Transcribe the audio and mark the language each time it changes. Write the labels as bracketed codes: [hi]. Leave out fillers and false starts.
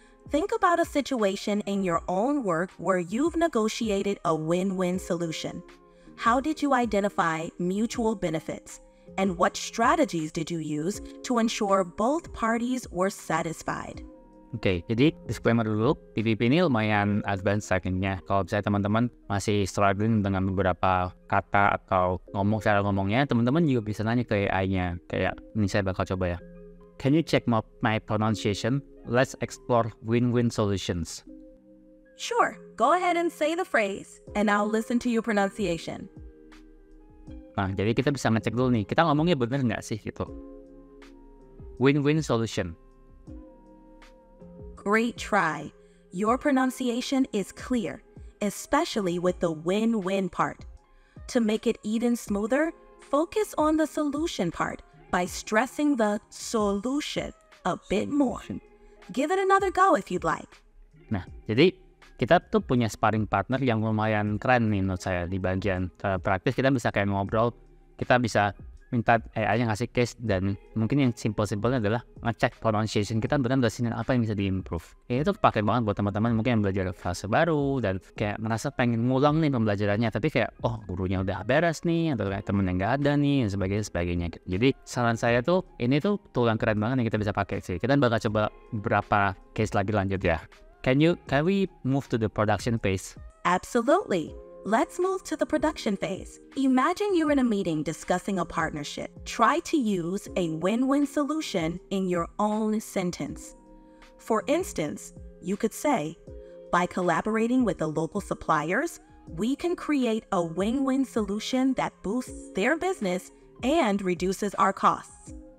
[en] Think about a situation in your own work where you've negotiated a win-win solution. How did you identify mutual benefits? And what strategies did you use to ensure both parties were satisfied? [id] Oke, jadi disclaimer dulu, PPP ini lumayan advance settingnya. Kalau misalnya teman-teman masih struggling dengan beberapa kata atau cara ngomongnya, teman-teman juga bisa nanya ke AI-nya. Kayak, ini saya bakal coba ya. [en] Can you check my pronunciation? Let's explore win-win solutions. Sure, go ahead and say the phrase, and I'll listen to your pronunciation. [id] Nah, jadi kita bisa ngecek dulu nih, kita ngomongnya bener nggak sih gitu. [en] Win-win solution. Great try. Your pronunciation is clear, especially with the win-win part. To make it even smoother, focus on the solution part by stressing the solution a bit more. Give it another go if you'd like. [id] Nah, jadi kita tuh punya sparring partner yang lumayan keren nih menurut saya. Di bagian praktis kita bisa kayak ngobrol, kita bisa minta AI-nya ngasih case, dan mungkin yang simple-simpelnya adalah ngecek pronunciation kita benar dari sini apa yang bisa diimprove. Itu pakai banget buat teman-teman mungkin yang belajar frase baru dan kayak merasa pengen ngulang nih pembelajarannya, tapi kayak oh gurunya udah beres nih atau kayak temen yang nggak ada nih dan sebagainya. Jadi saran saya tuh ini tuh tool yang keren banget yang kita bisa pakai sih. Kita bakal coba beberapa case lagi lanjut ya. [en] Can we move to the production phase? Absolutely. Let's move to the production phase. Imagine you're in a meeting discussing a partnership. Try to use a win-win solution in your own sentence. For instance, you could say, by collaborating with the local suppliers, we can create a win-win solution that boosts their business and reduces our costs.